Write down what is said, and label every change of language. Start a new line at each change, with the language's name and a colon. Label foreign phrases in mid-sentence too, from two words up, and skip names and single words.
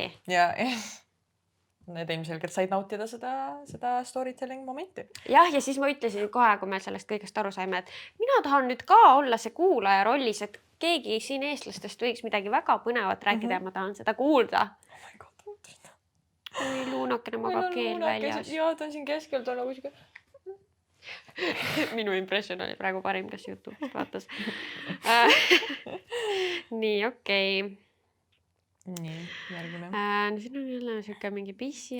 Estonian: Ja need ilmselgelt said nautida seda storytelling momenti. Ja siis ma ütlesin kohe, kui me sellest kõigest aru saime, et mina tahan nüüd ka olla see kuulaja rollis, et keegi siin eestlastest võiks midagi väga põnevat rääkida ja ma tahan seda kuulda.
English: Oh my God,
Estonian: Oi, luunakene magab keel väljas. Jaa, ta on siin keskel, ta on nagu siuke. Minu impression oli praegu parim, kes YouTube'ist vaatas. Nii, okei. Nii, järgmine. Siin on jälle siuke mingi pissi.